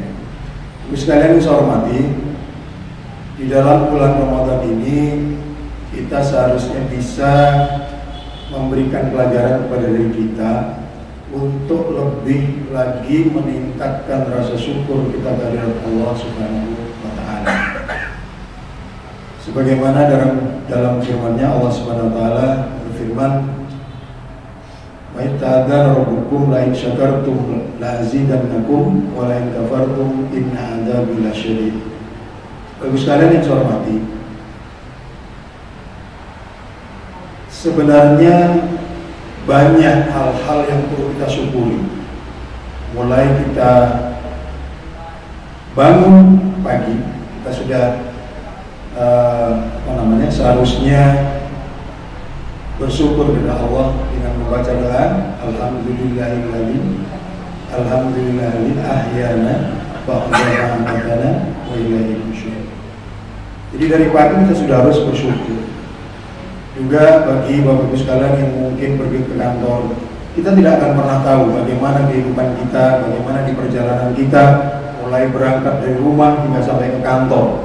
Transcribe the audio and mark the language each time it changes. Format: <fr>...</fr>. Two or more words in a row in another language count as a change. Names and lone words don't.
<id>Sekalian yang saya hormati, di dalam bulan Ramadan ini kita seharusnya bisa memberikan pelajaran kepada diri kita untuk lebih lagi meningkatkan rasa syukur kita kehadirat</id> <ar>الله سبحانه وتعالى.</ar> <id>Sebagaimana dalam firman-Nya</id> <ar>الله سبحانه وتعالى</ar> <id>berfirman,</id> <ar>وتأذن ربكم لئن شكرتم لأزيدنكم ولئن كفرتم إن عذابي لشديد.</ar> <id>Bagus sekalian yang saya hormati, sebenarnya banyak hal-hal yang perlu kita syukuri. Mulai kita bangun pagi, kita sudah seharusnya bersyukur kepada Allah dengan membaca doa</id> <ar>الحمد لله الذي أحيانا بعد ما أماتنا وإليه النشور.</ar> <id>Jadi dari pagi kita sudah harus bersyukur. Juga bagi Bapak Ibu sekalian yang mungkin pergi ke kantor, kita tidak akan pernah tahu bagaimana kehidupan kita, bagaimana di perjalanan kita mulai berangkat dari rumah hingga sampai ke kantor.</id>